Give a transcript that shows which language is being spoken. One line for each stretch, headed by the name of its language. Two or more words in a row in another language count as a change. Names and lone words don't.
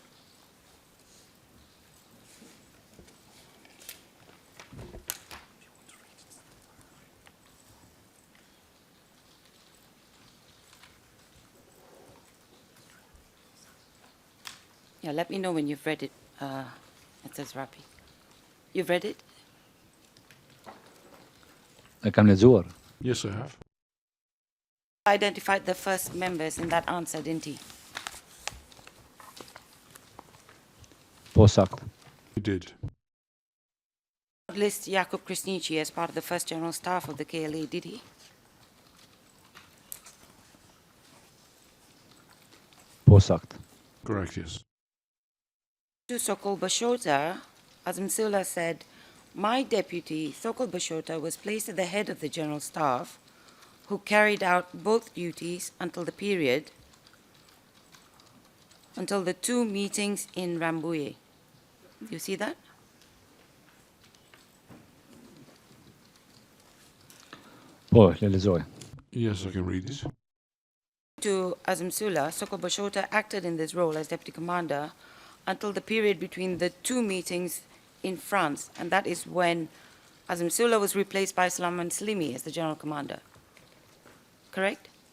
English: Yeah, let me know when you've read it. It says Rapi. You've read it?
Albanian: E kam lexuar.
English: Yes, I have. Identified the first members in that answer, didn't he?
Albanian: Po sakt.
English: He did. List Jakub Krasniqi as part of the first general staff of the KLA, did he?
Albanian: Po sakt.
English: Correct, yes. To Sokol Bashota, Azim Sula said, my deputy, Sokol Bashota, was placed at the head of the general staff, who carried out both duties until the two meetings in Rambouillet. You see that?
Albanian: Po, le lexoj.
English: Yes, I can read it. To Azim Sula, Sokol Bashota acted in this role as deputy commander until the period between the two meetings in France, and that is when Azim Sula was replaced by Sulaiman Slimi as the general commander. Correct?